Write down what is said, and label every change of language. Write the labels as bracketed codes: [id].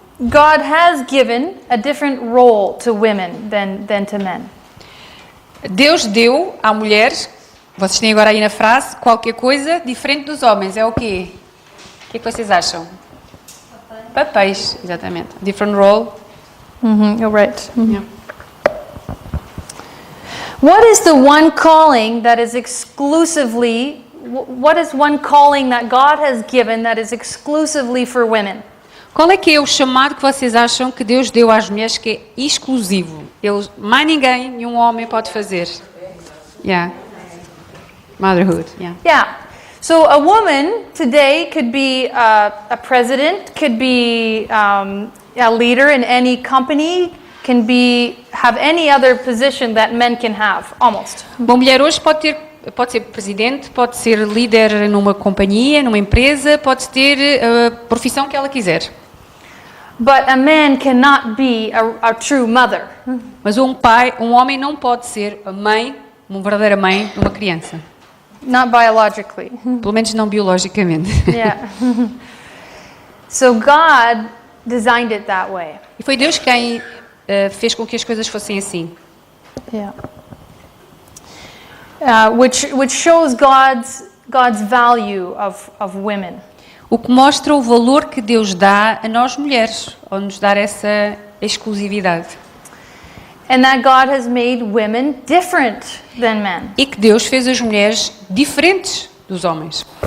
[en] God has given a different role to women than to men. [pt] Deus deu à mulher, vocês têm agora aí na frase, qualquer coisa diferente dos homens. É o quê? O que é que vocês acham? Papéis, exatamente. [en] Different role. You're right. Yeah. What is the one calling that is exclusively what is one calling that God has given that is exclusively for women? [pt] Qual é que é o chamado que vocês acham que Deus deu às mulheres que é exclusivo? Mais ninguém, nenhum homem pode fazer. [en] Yeah. Motherhood, yeah. Yeah. So a woman today could be a president, could be a leader in any company, can have any other position that men can have, almost. [pt] Uma mulher hoje pode ser presidente, pode ser líder numa companhia, numa empresa, pode ter a profissão que ela quiser. [en] But a man cannot be a true mother. [pt] Mas um homem não pode ser a mãe, uma verdadeira mãe de uma criança. [en] Not biologically. [pt] Pelo menos não biologicamente. [en] Yeah. So God designed it that way. [pt] E foi Deus quem fez com que as coisas fossem assim. [en] Yeah. Which shows God's value of women. [pt] O que mostra o valor que Deus dá a nós mulheres, ao nos dar essa exclusividade. [en] And that God has made women different than men. [pt] E que Deus fez as mulheres diferentes dos homens.